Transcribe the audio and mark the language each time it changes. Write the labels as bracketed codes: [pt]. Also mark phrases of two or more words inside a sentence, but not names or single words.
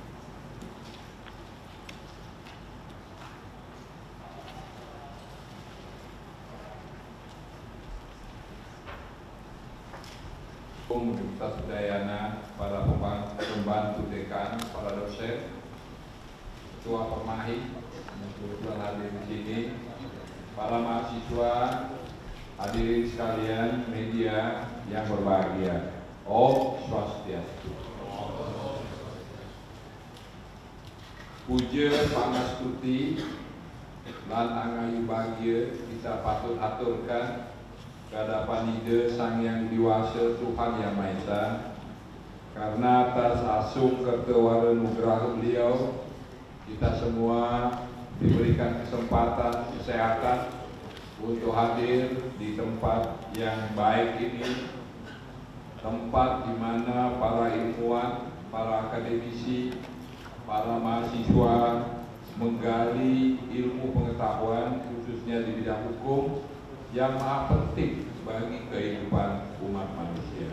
[id] Universitas Udayana, para pembantu dekan, para dosen, ketua Permahi yang kebetulan hadir di sini, para mahasiswa, hadirin sekalian, media yang berbahagia. [ban] Om Swastiastu. Puja pangastuti lan angayu bahagia [id] kita patut aturkan kehadapan Ida Sang Yang Diwasa Tuhan Yang Maha Esa, karena atas [ban] asung kertewara nugrah [id] beliau kita semua diberikan kesempatan kesehatan untuk hadir di tempat yang baik ini, tempat di mana para ilmuwan, para akademisi, para mahasiswa menggali ilmu pengetahuan khususnya di bidang hukum yang maha penting bagi kehidupan umat manusia.